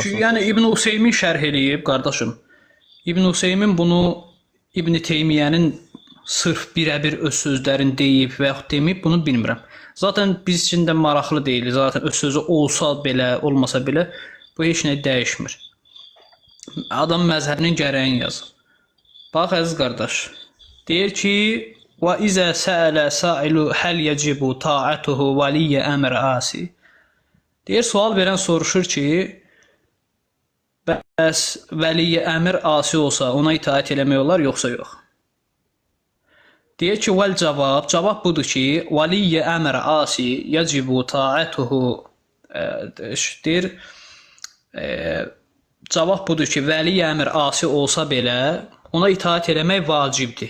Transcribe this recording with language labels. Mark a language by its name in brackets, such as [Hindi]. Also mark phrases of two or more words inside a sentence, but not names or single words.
[Azerbaijani] Yəni İbn Hüseymin şərh eləyib, qardaşım. İbn Hüseymin bunu İbn Teymiyənin sırf birəbir öz sözlərini deyib və yaxud deməyib, bunu bilmirəm. Zaten biz üçün də maraqlı deyil. Zaten öz sözü olsa belə, olmasa belə, bu heç nə dəyişmir. Adam məzhəbinin gərəyini yazır. Bax, əziz qardaş, deyir ki, [Arabic] وَإِذَا سَأَلَ سَائِلُ هَلْ يَجِبُ طَاعَتُهُ وَلِيَّ أَمْرِ عَاسِ [Azerbaijani] deyir, sual verən soruşur ki, bəs vəliyə əmr asi olsa ona itaət eləmək olar, yoxsa yox? Deyir ki, cavab budur ki, vəliyə əmr asi [Arabic] يجب طاعته [Azerbaijani] deyir, cavab budur ki, vəli əmr asi olsa belə ona itaat eləmək vacibdir.